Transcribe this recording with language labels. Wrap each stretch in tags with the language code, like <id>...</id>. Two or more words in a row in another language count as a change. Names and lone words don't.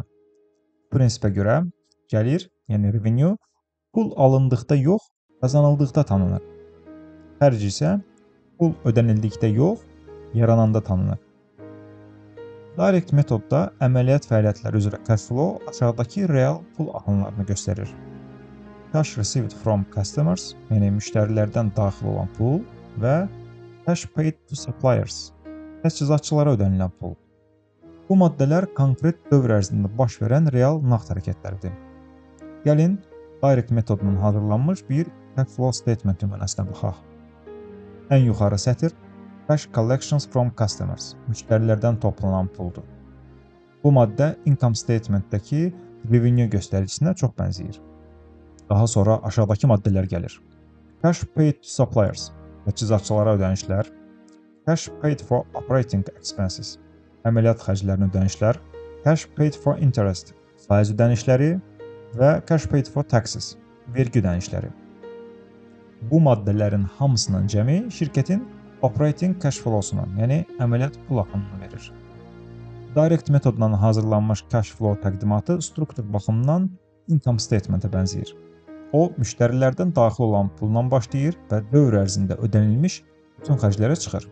<az>Bu prinsipə görə gəlir, yəni revenue pul alındıqda yox, qazanıldıqda tanınır. Xərc isə pul ödənildikdə yox, yarananda tanınır. Direct metodda əməliyyat fəaliyyətləri üzrə</az> <en>cash flow</en> <az>aşağıdakı real pul axınlarını göstərir.</az> <en>Cash received from customers,</en> <az>yəni müştərilərdən daxil olan pul və</az> <en>cash paid to suppliers,</en> <az>təchizatçılara ödənilən pul. Bu maddələr konkret dövr ərzində baş verən real nağd hərəkətləridir. Gəlin, direct metodunun hazırlanmış bir</az> <en>cash flow statement</en> <az>nümunəsinə baxaq. Ən yuxarı sətr</az> <en>cash collections from customers,</en> <az>müştərilərdən toplanan puldur. Bu maddə</az> <en>income statementdəki revenue</en> <az>göstəricisine çox bənzəyir. Daha sonra aşağıdakı maddələr gəlir.</az> <en>Cash paid to suppliers,</en> <az>təchizatçılara ödənişlər,</az> <en>cash paid for operating expenses,</en> <az>əməliyyat xərclərinin ödənişlər,</az> <en>cash paid for interest,</en> <az>faiz ödənişləri və</az> <en>cash paid for taxes,</en> <az>vergi ödənişləri. Bu maddələrin hamısının cəmi şirkətin</az> <en>operating cash flow-sunun,</en> <az>yəni əməliyyat pul axınını verir. Direct metodla hazırlanmış</az> <en>cash flow</en> <az>təqdimatı struktur baxımından</az> <en>income statement-ə</en> <az>bənzəyir. O, müştərilərdən daxil olan pulla başlayır və dövr ərzində ödənilmiş bütün xərclərə çıxır.</az>